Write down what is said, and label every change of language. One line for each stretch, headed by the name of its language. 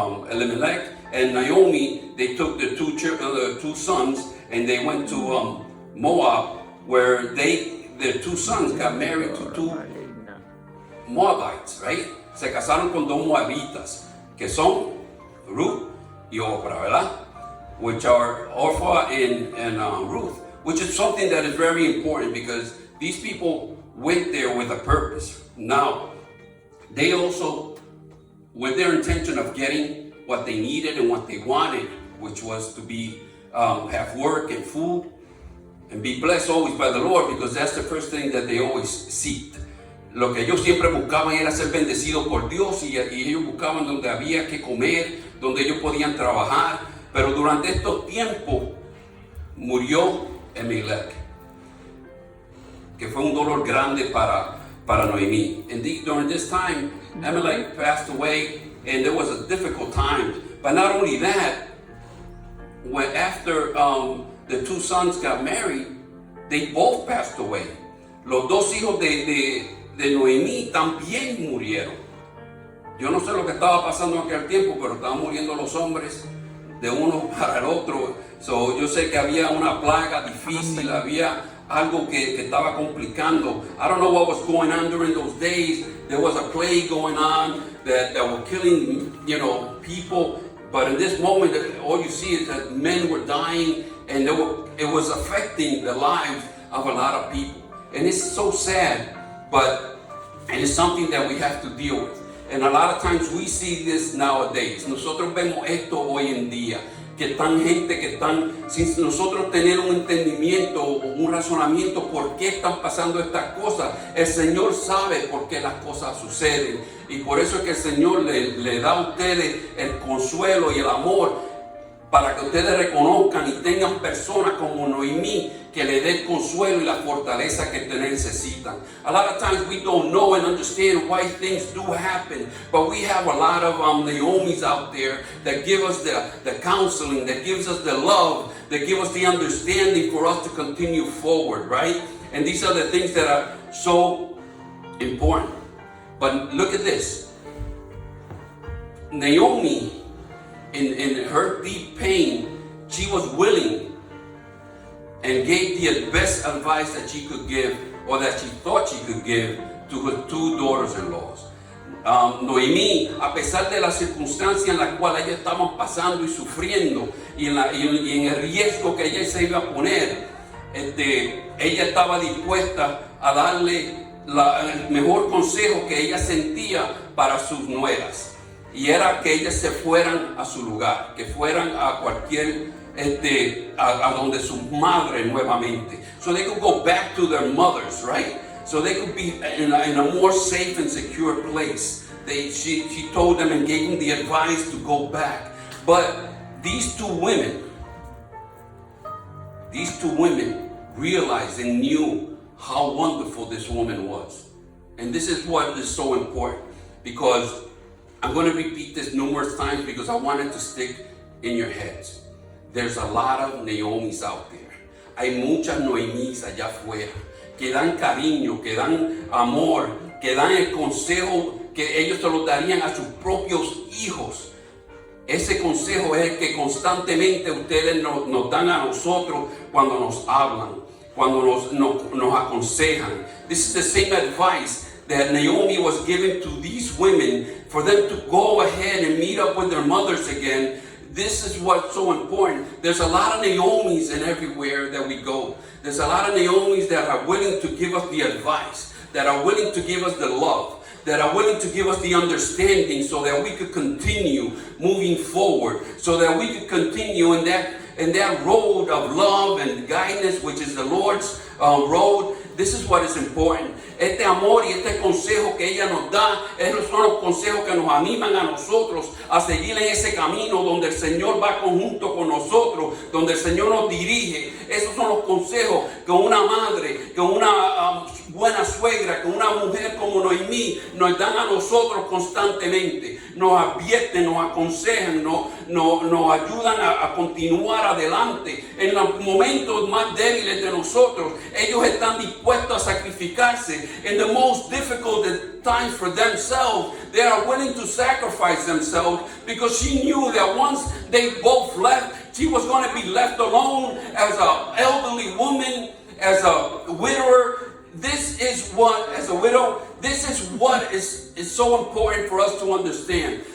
English: Elimelech and Naomi, they took the two sons and they went to Moab, where their two sons got married to two Moabites, right?
Spanish: Se casaron con dos Moabitas, que son Ruth y Orpah, ¿verdad?
English: Which are Orpah and Ruth, which is something that is very important because these people went there with a purpose. Now, they also, with their intention of getting what they needed and what they wanted, which was to be have work and food and be blessed always by the Lord, because that's the first thing that they always seeked.
Spanish: Lo que ellos siempre buscaban era ser bendecidos por Dios, y ellos buscaban donde había que comer, donde ellos podían trabajar. Pero durante estos tiempos murió Elimelech, que fue un dolor grande para Noemí.
English: Indeed, during this time, Elimelech passed away, and there was a difficult time. But not only that, when after the two sons got married, they both passed away.
Spanish: Los dos hijos de Noemí también murieron. Yo no sé lo que estaba pasando en aquel tiempo, pero estaban muriendo los hombres de uno para el otro. So, yo sé que había una plaga difícil, había algo que estaba complicando.
English: I don't know what was going on during those days. There was a plague going on that were killing, people. But in this moment, all you see is that men were dying, and it was affecting the lives of a lot of people. And it's so sad, but it is something that we have to deal with. And a lot of times we see this nowadays.
Spanish: Nosotros vemos esto hoy en día, que están gente que están, sin nosotros tener un entendimiento o un razonamiento por qué están pasando estas cosas. El Señor sabe por qué las cosas suceden, y por eso es que el Señor le da a ustedes el consuelo y el amor, para que ustedes reconozcan y tengan personas como Noemí que le den consuelo y la fortaleza que ustedes necesitan.
English: A lot of times we don't know and understand why things do happen, but we have a lot of Naomis out there that give us the counseling, that gives us the love, that give us the understanding for us to continue forward, right? And these are the things that are so important. But look at this. Naomi, in her deep pain, she was willing and gave the best advice that she could give, or that she thought she could give, to her two daughters-in-laws.
Spanish: Noemí, a pesar de la circunstancia en la cual ellas estaban pasando y sufriendo, y en el riesgo que ella se iba a poner, ella estaba dispuesta a darle el mejor consejo que ella sentía para sus nueras. Y era que ellas se fueran a su lugar, que fueran a cualquier, a donde su madre nuevamente.
English: So they could go back to their mothers, right? So they could be in a more safe and secure place. She told them and gave them the advice to go back. But these two women realized and knew how wonderful this woman was. And this is what is so important, because I'm going to repeat this numerous times because I want it to stick in your heads. There's a lot of Naomis out there.
Spanish: Hay muchas Noemís allá afuera que dan cariño, que dan amor, que dan el consejo que ellos se lo darían a sus propios hijos. Ese consejo es el que constantemente ustedes nos dan a nosotros cuando nos hablan, cuando nos aconsejan.
English: This is the same advice that Naomi was given to these women for them to go ahead and meet up with their mothers again. This is what's so important. There's a lot of Naomis in everywhere that we go. There's a lot of Naomis that are willing to give us the advice, that are willing to give us the love, that are willing to give us the understanding so that we could continue moving forward, so that we could continue in that road of love and guidance, which is the Lord's road. This is what is important.
Spanish: Este amor y este consejo que ella nos da, esos son los consejos que nos animan a nosotros a seguir en ese camino donde el Señor va conjunto con nosotros, donde el Señor nos dirige. Esos son los consejos que una madre, que una buena suegra, que una mujer como Noemí nos dan a nosotros constantemente. Nos advierten, nos aconsejan, nos ayudan a continuar adelante. En los momentos más débiles de nosotros, ellos están dispuestos a sacrificarse.
English: In the most difficult times for themselves, they are willing to sacrifice themselves, because she knew that once they both left, she was going to be left alone as an elderly woman, as a widower. This is what, as a widow, this is what is so important for us to understand.